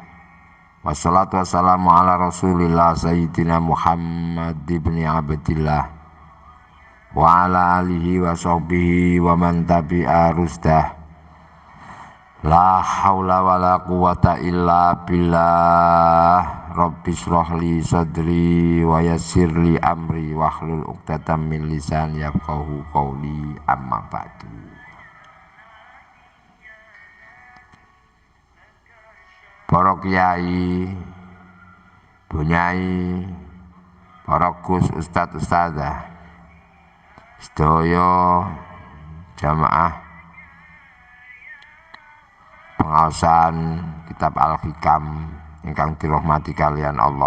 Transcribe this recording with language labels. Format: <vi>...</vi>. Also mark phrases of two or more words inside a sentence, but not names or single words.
<ar>والصلاة والسلام على رسول الله سيدنا محمد بن عبد الله وعلى آله وصحبه ومن تبع رشده. لا حول ولا قوة إلا بالله. رب اشرح لي صدري ويسر لي أمري واحلل عقدة من لساني يفقهوا قولي، أما بعد.</ar> <jv>Para kiai, bunyai, para gus, ustad ustadzah, sedaya jamaah pengaosan kitab Al-Hikam ingkang dirahmati kalian Allah.</jv>